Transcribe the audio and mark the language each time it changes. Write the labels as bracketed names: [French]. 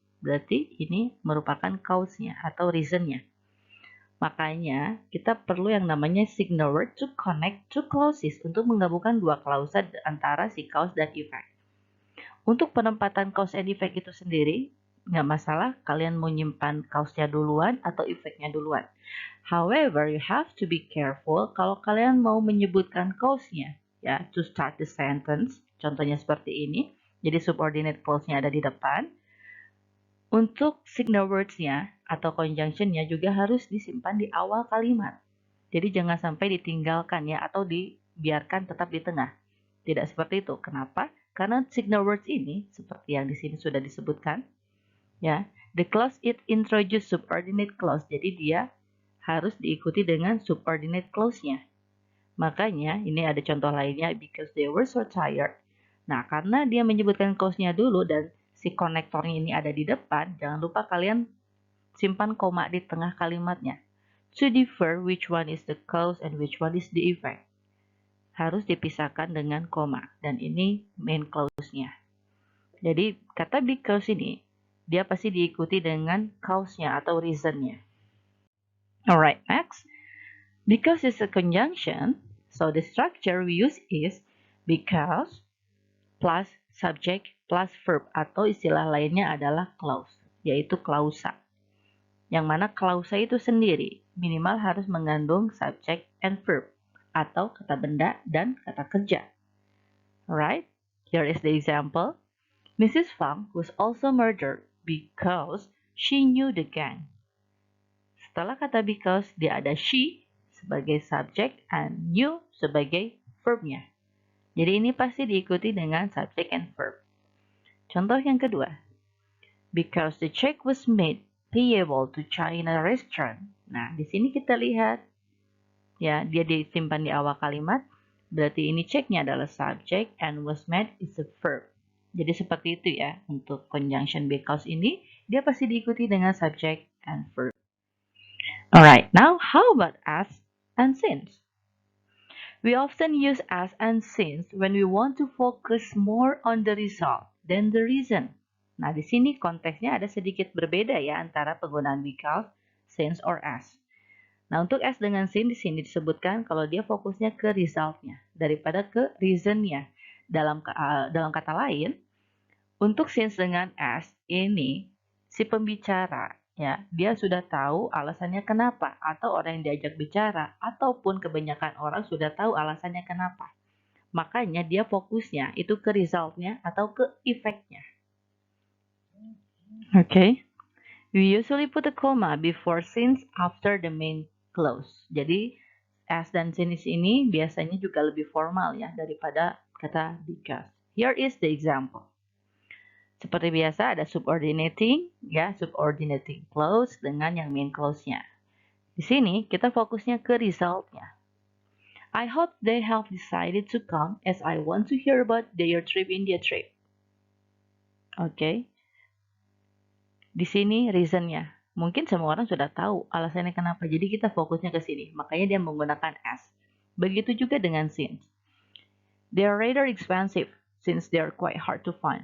[Indonesian] Berarti ini merupakan cause-nya atau reason-nya. Makanya kita perlu yang namanya signal word [English] to connect two clauses [Indonesian] untuk menggabungkan dua klausa antara si cause dan effect. Untuk penempatan cause and effect itu sendiri, nggak masalah kalian mau nyimpan cause-nya duluan atau effect-nya duluan. [English] However, you have to be careful [Indonesian] kalau kalian mau menyebutkan cause-nya, ya, [English] to start the sentence. [Indonesian] Contohnya seperti ini. Jadi subordinate clause-nya ada di depan. Untuk signal words-nya atau conjunction-nya juga harus disimpan di awal kalimat. Jadi jangan sampai ditinggalkan ya atau dibiarkan tetap di tengah. Tidak seperti itu. Kenapa? Karena signal words ini, seperti yang di sini sudah disebutkan, ya, [English] the clause it introduce subordinate clause. [Indonesian] Jadi dia harus diikuti dengan subordinate clause-nya. Makanya ini ada contoh lainnya, [English] because they were so tired. [Indonesian] Nah, karena dia menyebutkan clause-nya dulu dan si konektornya ini ada di depan, jangan lupa kalian simpan koma di tengah kalimatnya. [English] To differ which one is the cause and which one is the effect. [Indonesian] Harus dipisahkan dengan koma, dan ini main clause-nya. Jadi kata because ini dia pasti diikuti dengan cause-nya atau reason-nya. [English] Alright, next. Because is a conjunction, so the structure we use is because plus subject plus verb, [Indonesian] atau istilah lainnya adalah clause, yaitu klausa. Yang mana klausa itu sendiri minimal harus mengandung subject and verb, atau kata benda dan kata kerja. [English] Alright, here is the example. Mrs. Fang was also murdered because she knew the gang. [Indonesian] Setelah kata because, dia ada she sebagai subject and knew sebagai verbnya. Jadi ini pasti diikuti dengan subject and verb. Contoh yang kedua. [English] Because the check was made payable to China restaurant. [Indonesian] Nah, di sini kita lihat, ya, dia disimpan di awal kalimat. Berarti ini checknya adalah [English] subject and was made is a verb. [Indonesian] Jadi seperti itu ya, untuk conjunction because ini, dia pasti diikuti dengan subject and verb. [English] Alright, now how about as and since? We often use as and since when we want to focus more on the result than the reason. [Indonesian] Nah, di sini konteksnya ada sedikit berbeda ya antara penggunaan because, since, or as. Nah, untuk as dengan since di sini disebutkan kalau dia fokusnya ke resultnya daripada ke reasonnya. Dalam kata lain, untuk since dengan as ini, si pembicara ya, dia sudah tahu alasannya kenapa, atau orang yang diajak bicara, ataupun kebanyakan orang sudah tahu alasannya kenapa. Makanya dia fokusnya itu ke resultnya atau ke efeknya. [English] Okay. We usually put a comma before since after the main clause. [Indonesian] Jadi as dan since ini biasanya juga lebih formal ya daripada kata because. [English] Here is the example. [Indonesian] Seperti biasa ada subordinating, ya, subordinating clause dengan yang main clause-nya. Di sini kita fokusnya ke result-nya. [English] I hope they have decided to come as I want to hear about their trip India trip. [Indonesian] Oke. Di sini reason-nya. Mungkin semua orang sudah tahu alasannya kenapa. Jadi kita fokusnya ke sini. Makanya dia menggunakan as. Begitu juga dengan since. [English] They are rather expensive since they are quite hard to find.